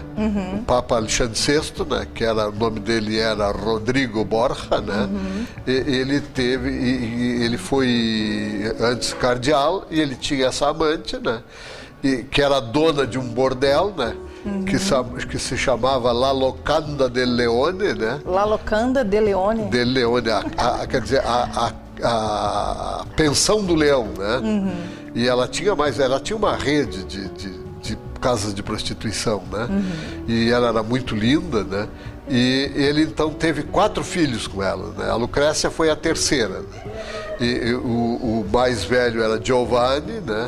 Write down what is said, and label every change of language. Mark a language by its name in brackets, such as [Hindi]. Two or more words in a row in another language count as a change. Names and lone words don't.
[Portuguese] O Papa Alexandre VI, né? Que o nome dele era Rodrigo Borja, né? Ele foi antes cardeal e ele tinha essa amante, né? Que era dona de um bordel, né? Que se chamava La Locanda del Leone, né? La Locanda del Leone. Del Leone, quer dizer, a pensão do leão, né? E ela tinha uma rede de casas de prostituição, né? E ela era muito linda, né? E ele então teve 4 filhos com ela, né? A Lucrécia foi a terceira, né? E o mais velho era Giovanni, né?